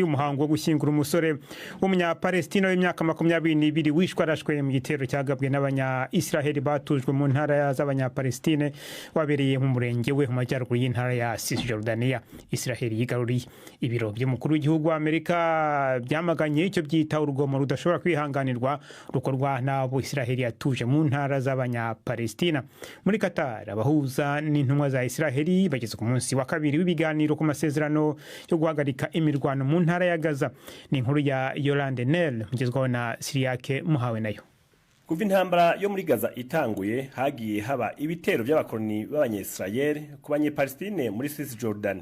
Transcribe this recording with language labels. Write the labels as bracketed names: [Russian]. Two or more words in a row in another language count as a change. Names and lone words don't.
[Kinyarwanda] Umuhango wo gushyingura umusore w'umunyapalestina w'imyaka 22 wishwe arashwe mu gitero cyagabwe n'abanya-Israheli batujwe mu ntara z'abanyapalestine wabereye mu murenge we mu majyaruguru y'intara ya Cisjordania. Israheli yigaruriye ibiro by'umukuru w'igihugu wa Amerika byamaganye icyo byita urugomo rudashobora kwihanganirwa rukorwa n'abo Israheli yatuje mu ntara z'abanyapalestina. Muri Qatar abahuza n'intumwa za Israheli bageze ku munsi wa kabiri w'ibiganiro ku masezerano yo guhagarika imirwano mu ntara ya Gaza. Ni inkuru ya Yolande Nel mugezwaho na Siriake Muhawe nayo. [Rundi] Kuva intambara yo muri Gaza itanguye hagiye haba ibitero by'abakoloni b'abanyesirayeli ku banyepalestine muri Cisjordania.